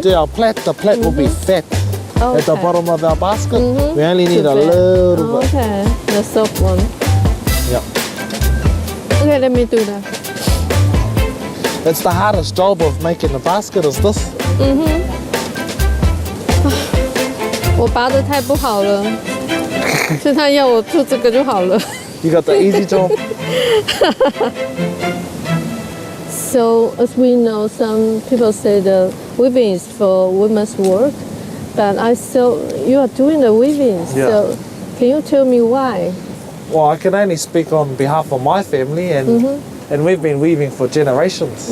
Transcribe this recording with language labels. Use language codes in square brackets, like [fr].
[en] do our plait, the plait will be fat at the Okay. bottom of our basket. We only need a Too fat. little bit. Okay, the soft one. Yep. Okay, let me do that. It's the hardest job of making the basket is this. [zh] 我拔得太不好了，所以他要我做这个就好了。 [en] You got the easy job. So as we know, some people say the weaving is for women's work, but I saw you are doing the weaving. Yeah. So can you tell me why? Well, I can only speak on behalf of my family, and we've been weaving for generations.